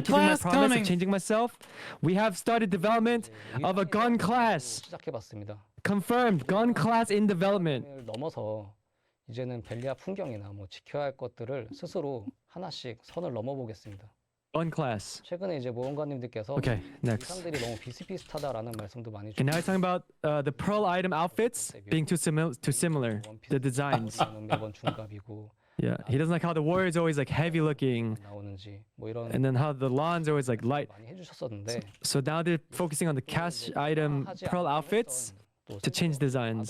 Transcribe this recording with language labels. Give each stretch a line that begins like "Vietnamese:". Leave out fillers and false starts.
English: class promise coming. of changing myself, we have started development of a gun class.
Korean: 시작해봤습니다.
English: Confirmed. Gun class in development.
Korean: 을 넘어서 이제는 벨리아 풍경이나 뭐 지켜야 할 것들을 스스로 하나씩 선을 넘어보겠습니다.
English: Gun class.
Korean: 최근에 이제 모험가님들께서
English: Okay, next.
Korean: 의상들이 너무 비슷비슷하다라는 말씀도 많이
English: Okay, now he's talking about the pearl item outfits being too similar. The designs.
Korean: 매번 중갑이고
English: Yeah, he doesn't like how the warriors always like heavy looking,
Korean: 나오는지 뭐 이런
English: and then how the lawns are always like light.
Korean: 많이 해주셨었는데
English: So now they're focusing on the cash item pearl outfits to change designs.